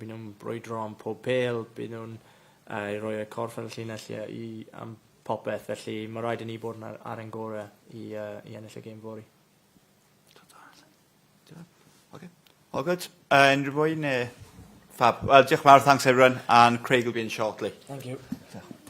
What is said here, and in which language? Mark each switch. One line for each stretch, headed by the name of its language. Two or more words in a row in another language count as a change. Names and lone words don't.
Welsh: Bydd nhw'n brwydro am pob pêl, bydd nhw'n rhoi y corff ar y llinell am popeth, felly mae rhaid i ni bod ar ein gorau i ennill y gêm fori.
English: Okay. All good.
Welsh: Unrhyw bwy neu fab? Well, diolch yn fawr,
English: thanks everyone, and Craig will be in shortly. Thank you.